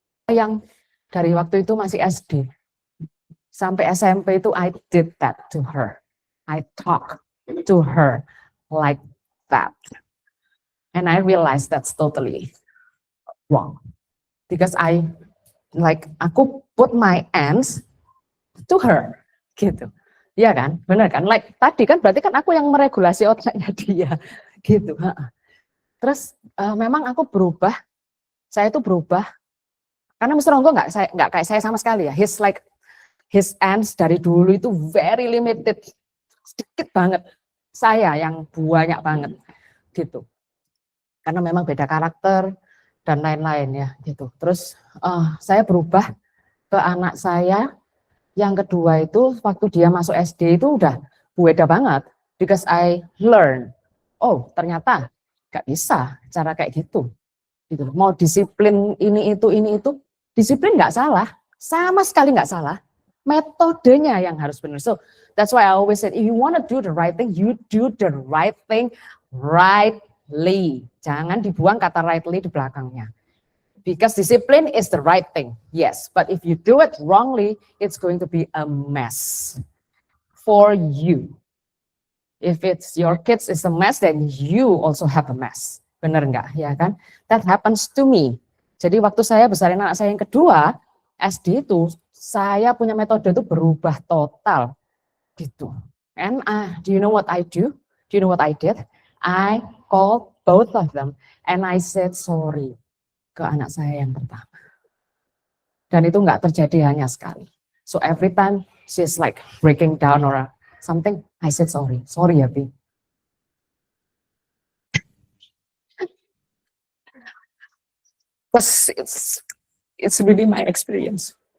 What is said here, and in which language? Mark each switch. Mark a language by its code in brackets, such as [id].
[id] Yang dari waktu itu masih SD sampai SMP itu [en] I did that to her. I talk to her like that. And I realized that's totally wrong. Because aku put my ends to her. [id] Gitu. Iya kan? Benar kan? Like tadi kan berarti kan aku yang meregulasi otaknya dia. Gitu. Terus memang aku berubah. Saya itu berubah. Karena Mr. Onggo nggak kayak saya sama sekali ya. [en] His ends [id] dari dulu itu [en] very limited. [id] Sedikit banget. Saya yang banyak banget. Gitu. Karena memang beda karakter dan lain-lain ya gitu. Terus saya berubah ke anak saya yang kedua itu waktu dia masuk SD itu udah beda banget. [en] Because I learn, [id] oh ternyata nggak bisa cara kayak gitu. Gitu. Mau disiplin ini itu, disiplin nggak salah, sama sekali nggak salah. Metodenya yang harus benar. [en] So that's why I always said, if you want to do the right thing, you do the right thing rightly. [id] Jangan dibuang kata rightly di belakangnya. [en] Because discipline is the right thing, yes. But if you do it wrongly, it's going to be a mess for you. If it's your kids is a mess, then you also have a mess. [id] Bener nggak? Ya kan? [en] That happens to me. [id] Jadi waktu saya besarin anak saya yang kedua, SD itu, saya punya metode itu berubah total. Gitu. [en] And do you know what I do? Do you know what I did? I called both of them and I said sorry [id] ke anak saya yang pertama. Dan itu nggak terjadi hanya sekali. [en] So every time she's like breaking down or something, I said sorry. Sorry ya, Bi. Because it's really my experience.